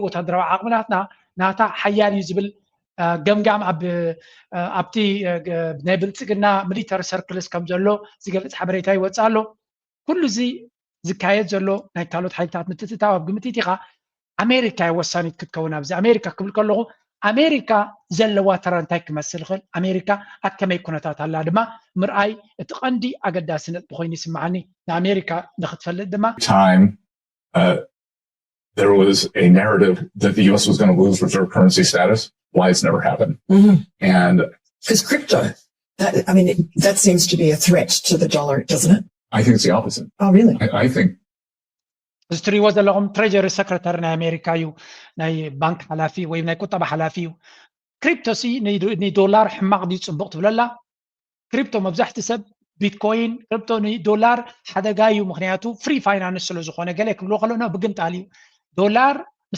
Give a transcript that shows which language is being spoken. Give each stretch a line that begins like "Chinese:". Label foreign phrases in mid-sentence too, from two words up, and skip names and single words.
Tigrinya: ወታደራዊ ዓቕምናትና ናታ ሓያል እዩ ዝብል ገምጋም ኣብቲ ናይ ብልፅግና
English: military circles
Tigrinya: ከም ዘሎ ዝገልፅ ሓበሬታ ይወፅእ ኣሎ ኩሉ እዚ ዝካየድ ዘሎ ናይ ካልኦት ሓይልታት ምትትታው ኣብ ግምት ኢኻ ኣሜሪካ ወሳኒት ክትከውን ኣብዚ ኣሜሪካ ክብል ከለኹ ኣሜሪካ ዘለዋ ተራ እንታይ ክመስል ይኽእል ኣሜሪካ ኣብ ከመይ ኩነታት ኣላ ድማ ምርኣይ እቲ ቀንዲ ኣገዳሲ ነጥቢ ኮይኑ ይስማዓኒ ንኣሜሪካ ንክትፈልጥ ድማ
English: there was a narrative that the U.S. was going to lose reserve currency status. Why it's never happened. And because crypto, that seems to be a threat to the dollar, doesn't it? I think it's the opposite. Oh, really? I think. History was along Treasury Secretary in America,
Tigrinya: ናይ ባንክ ሓላፊ ወይ ናይ ቁጠባ ሓላፊ እዩ ክሪፕቶ ሲ ዶላር ሕማቅ ድዩ ፅቡቅ ትብለላ ክሪፕቶ መብዛሕቲ ሰብ ቢትኮይን ክሪፕቶ ዶላር ሓደጋ እዩ ምክንያቱ
English: free finance
Tigrinya: ስለ ዝኾነ ገለ ክብሎ ከለና ብግንጣል እዩ ዶላር ምስ